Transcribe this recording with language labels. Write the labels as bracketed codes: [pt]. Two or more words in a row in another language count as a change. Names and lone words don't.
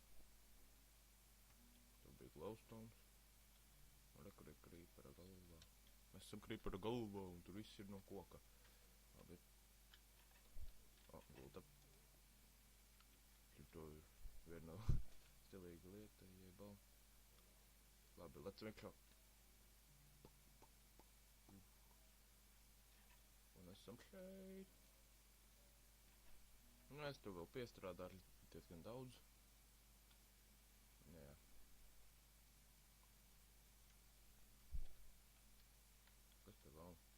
[lv] Tur bija glowstones. Kur ir creepera galvā. Mēs esam creepera galvā un tur viss ir no koka. Labi. Gulda. Šito ir viena stilīga lieta, jebā. Labi, [en] let's make up. [lv] Un esam šeit. Es to vēl piestrādāju diezgan daudz. Jā. Kas te vēl?